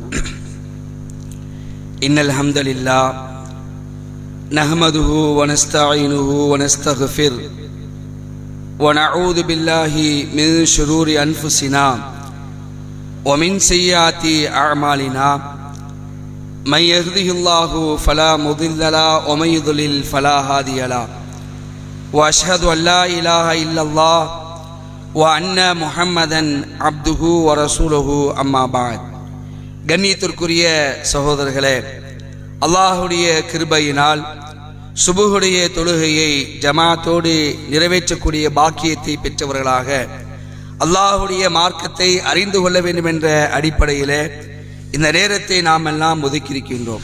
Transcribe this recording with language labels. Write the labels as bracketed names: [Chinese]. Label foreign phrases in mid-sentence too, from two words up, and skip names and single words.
[Arabic] إن الحمد لله نحمده ونستعينه ونستغفر ونعوذ بالله من شرور أنفسنا ومن سيئات أعمالنا من يهده الله فلا مضل له ومن يضلل فلا هادي له وأشهد أن لا إله إلا الله وأن محمدا عبده ورسوله أما بعد. [Tamil] கண்ணியத்திற்குரிய சகோதரர்களே, அல்லாஹுடைய கிருபையினால் சுபுஹுடைய தொழுகையை ஜமாத்தோடு நிறைவேற்றக்கூடிய பாக்கியத்தை பெற்றவர்களாக அல்லாஹுடைய மார்க்கத்தை அறிந்து கொள்ள வேண்டும் என்ற அடிப்படையில் இந்த நேரத்தை நாம் எல்லாம் ஒதுக்கியிருக்கின்றோம்.